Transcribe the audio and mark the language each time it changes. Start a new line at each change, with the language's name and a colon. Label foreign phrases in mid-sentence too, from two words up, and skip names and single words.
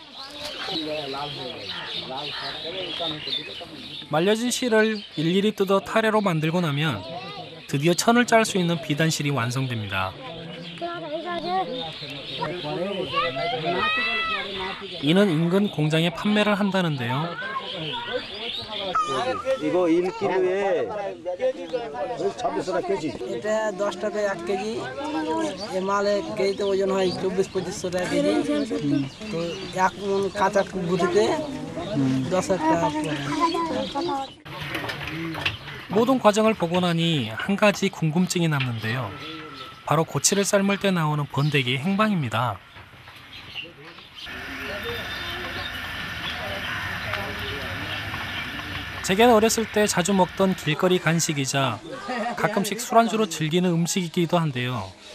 Korean: 말려진 실을 일일이 뜯어 타래로 만들고 나면 드디어 천을 짤 수 있는 비단실이 완성됩니다. 이는 인근 공장에 판매를 한다는데요. 이거 1kg에
Bangla: 26 কেজি। এটা 10 টাকায় 1 কেজি, এ মালে কেজিতে ওজন হয় 24-25 টাকা কেজি। তো এক মন কাঁচা গুটিতে 10 টাকা পড়ে।
Korean: 모든 과정을 보고 나니 한 가지 궁금증이 남는데요. 바로 고치를 삶을 때 나오는 번데기의 행방입니다. 제게는 어렸을 때 자주 먹던 길거리 간식이자 가끔씩 술안주로 즐기는 음식이기도 한데요.